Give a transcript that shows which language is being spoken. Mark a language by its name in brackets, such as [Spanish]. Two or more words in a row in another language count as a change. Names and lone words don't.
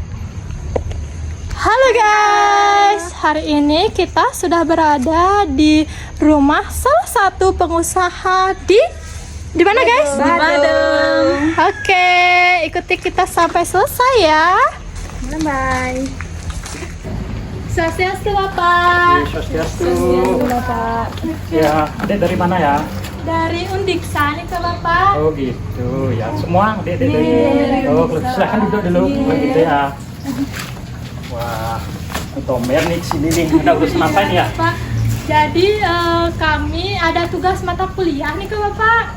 [Indonesian] Halo guys, hari ini kita sudah berada di rumah salah satu pengusaha di mana guys? Badung. Oke, ikuti kita sampai selesai ya. Bye. Swastiastu Bapak. Swastiastu. Bapak. Ya, adik dari mana ya? Dari Undiksa nih ke Bapak. Oh gitu ya, semua adik dari. Oh, silahkan duduk dulu, begitu ya. Wah, Tomer nih sini nih, ada urusan apa ini ya? Pak, jadi kami ada tugas mata kuliah nih ke Bapak.